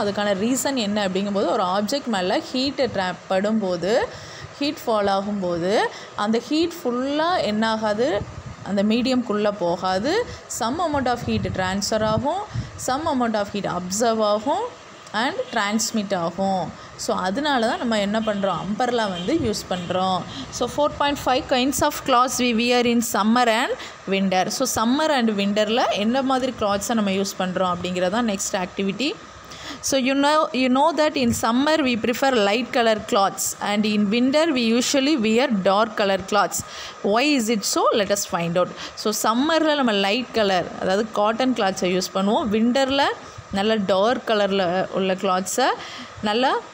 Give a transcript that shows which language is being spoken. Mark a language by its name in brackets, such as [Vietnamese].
[Tamil] அதுக்கான ரீசன் என்ன அப்படிங்கும்போது, ஒரு ஆப்ஜெக்ட் மேலே ஹீட்டு படும்போது ஹீட் ஃபால் ஆகும்போது அந்த ஹீட் ஃபுல்லாக என்ன ஆகாது, அந்த மீடியம்குள்ளே போகாது, some amount of heat transfer ஆகும், some amount of heat observe ஆகும் அண்ட் ட்ரான்ஸ்மிட் ஆகும். ஸோ அதனால தான் நம்ம என்ன பண்ணுறோம், அம்பர்லா வந்து யூஸ் பண்ணுறோம். [English] So 4.5 kinds of clothes we wear in summer and winter. [Tamil] So summer and விண்டரில் என்ன மாதிரி கிளாத்ஸை நம்ம யூஸ் பண்ணுறோம் அப்படிங்கிறதான் next activity. [English] So you know that in summer we prefer light color cloths and in winter we usually wear dark color cloths. Why is it so? Let us find out. [Tamil] So சம்மரில் நம்ம light colour அதாவது cotton கிளாத்ஸை use பண்ணுவோம், விண்டரில் நல்ல dark கலரில் உள்ள கிளாத்ஸை நல்லா